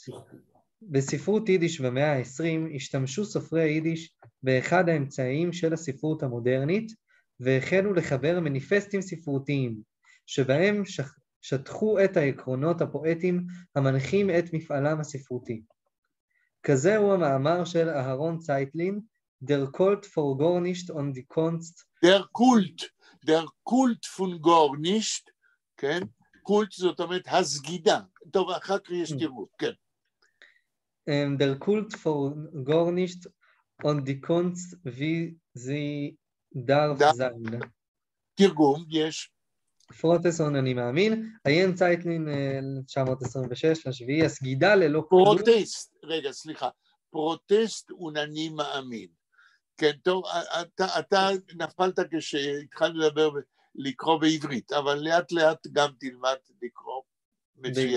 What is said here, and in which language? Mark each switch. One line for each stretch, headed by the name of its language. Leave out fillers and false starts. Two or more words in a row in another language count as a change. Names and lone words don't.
Hebrew: בספרות יידיש במאה ה-20 השתמשו סופרי יידיש באחד האמצעים של הספרות המודרנית והחלו לחבר מניפסטים ספרותיים שבהם שטחו את העקרונות הפואטיים המנחים את מפעלם הספרותי. כזה הוא המאמר של אהרון צייטלין,
Yiddish: דער קולט פֿאַר גאָרנישט און די קונסט. דער קולט פֿון גאָרנישט,
Hebrew: כן? קולט זאת אומרת הסגידה. טוב, אחר כך יש תרגום, כן.
Yiddish: דער קולט פֿאַר גאָרנישט און די קונסט ווי זי טאָר זײַן.
Hebrew: תרגום, יש. פרוטסון אני מאמין, עיין צייטלין 1926 לשביעי, הסגידה ללא כלום. פרוטסט, רגע, סליחה, פרוטסט אני מאמין. כן, טוב, אתה נפלת כשהתחלנו לדבר לקרוא בעברית, אבל לאט לאט גם תלמד לקרוא מצוין.